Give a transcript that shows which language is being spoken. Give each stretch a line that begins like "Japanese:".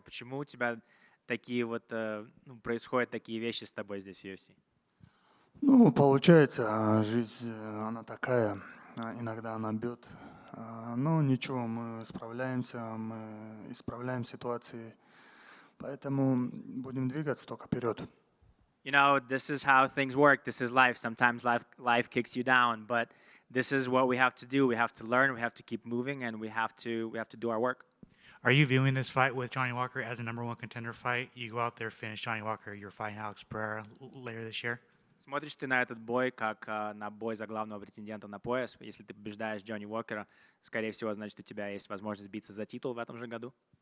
Russian: Почему у тебя такие вот, происходят такие вещи с тобой здесь в UFC? Получается, жизнь, она такая, иногда она бьет. Но ничего, мы справляемся, мы исправляем ситуации, поэтому будем двигаться только вперед.
English: You know, this is how things work. This is life. Sometimes life kicks you down, but this is what we have to do. We have to learn, we have to keep moving, and we have to do our work. Are you viewing this fight with Johnny Walker as a #1 contender fight? You go out there, finish Johnny Walker, you're fighting Alex Pereira later this year?
Russian: Смотришь ты на этот бой как на бой за главного претендента на пояс. Если ты побеждаешь Джонни Уокера, скорее всего, значит, у тебя есть возможность биться за титул в этом же году.